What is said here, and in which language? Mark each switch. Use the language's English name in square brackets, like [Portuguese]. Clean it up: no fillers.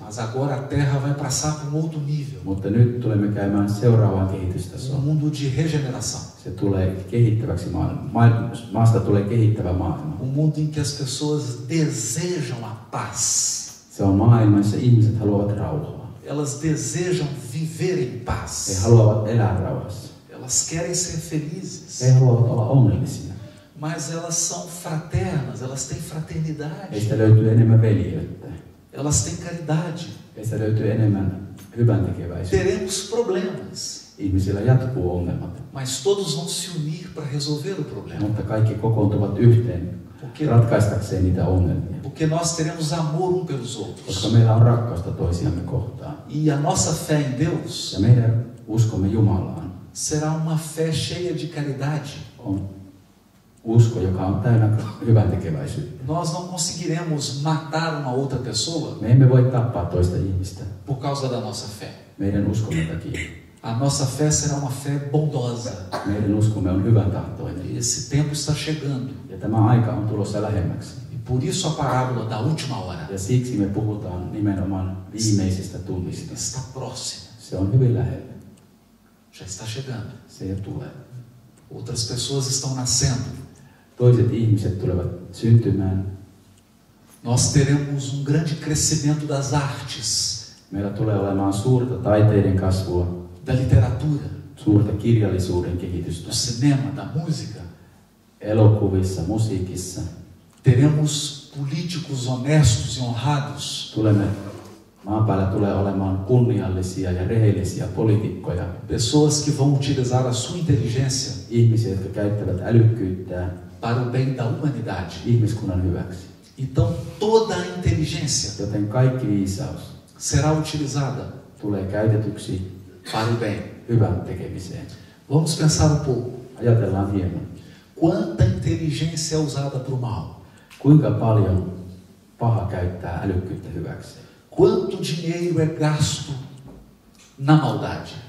[Portuguese] Mas agora a terra vai passar para um outro nível, [Finnish] Mutta nyt tulemme käymään seuraavaan [Portuguese] um [Finnish] kehitystasoon. [Portuguese] mundo de regeneração, [Finnish] Se tulee kehittäväksi maasta tulee kehittävä maailma. [Portuguese] um mundo em que as pessoas desejam a paz. [Finnish] Se on maailma, jossa ihmiset haluavat rauhaa. [Portuguese] Elas desejam viver em [Finnish] He [Portuguese] paz. [Finnish] haluavat elää rauhassa. [Portuguese] Elas querem ser felizes, [Finnish] He haluavat olla onnellisia. [Portuguese] mas elas são fraternas, elas têm fraternidade, [Finnish] Heistä löytyy enemmän veljeyttä. [Portuguese] elas têm caridade. [Finnish] Heistä löytyy enemmän hyväntekeväisyyttä. [Portuguese] Teremos problemas, [Finnish] Ihmisillä jatkuu ongelmat, [Portuguese] mas todos vão se unir para resolver o problema, [Finnish] mutta kaikki kokoontuvat yhteen ratkaistakseen niitä ongelmia. [Portuguese] porque nós teremos amor um pelos outros. [Finnish] Koska meillä on rakkausta toisiamme kohtaan. [Portuguese] E a nossa fé em Deus [Finnish] Ja meidän uskomme Jumalaan [Portuguese] será uma fé cheia de caridade. [Finnish] on usko, joka on täynnä hyväntekeväisyyttä. [Portuguese] Nós não conseguiremos matar uma outra pessoa [Finnish] Me emme voi tappaa toista ihmistä [Portuguese] por causa da nossa fé. [Finnish] meidän uskomme takia. [Portuguese] A nossa fé será uma fé bondosa. [Finnish] Meidän uskomme on hyvän tahtoinen. [Portuguese] E esse tempo está chegando. [Finnish] Ja tämä aika on tulossa lähemmäksi. [Portuguese] E por isso a parábola da última hora [Finnish] Ja siksi me puhutaan nimenomaan viimeisistä tunnista. [Portuguese] está próxima, [Finnish] Se on hyvin lähellä. [Portuguese] já está chegando. [Finnish] Se jo tulee. [Portuguese] Outras pessoas estão nascendo. [Finnish] Toiset ihmiset tulevat syntymään. [Portuguese] Nós teremos um grande crescimento das artes, [Finnish] Meillä tulee olemaan suurta taiteiden kasvua, [Portuguese] da literatura, [Finnish] suurta kirjallisuuden [Portuguese] do [Finnish] kehitystä, [Portuguese] cinema, da música. [Finnish] elokuvissa, musiikissa. [Portuguese] Teremos políticos honestos e honrados, [Finnish] Maan päällä tulee olemaan kunniallisia ja rehellisiä poliitikkoja, [Portuguese] pessoas que vão utilizar a sua inteligência [Finnish] ihmisiä, jotka käyttävät älykkyyttään [Portuguese] para o bem da humanidade. [Finnish] ihmiskunnan hyväksi. [Portuguese] Então toda a inteligência [Finnish] Joten kaikki viisaus [Portuguese] será utilizada [Finnish] tulee käytetyksi [Portuguese] para o bem. [Finnish] hyvän tekemiseen. [Portuguese] Vamos pensar um pouco. [Finnish] Ajatellaan hieman, [Portuguese] Quanta inteligência é usada para o mal? [Finnish] kuinka paljon paha käyttää älykkyyttä hyväksi. [Portuguese] Quanto dinheiro é gasto na maldade?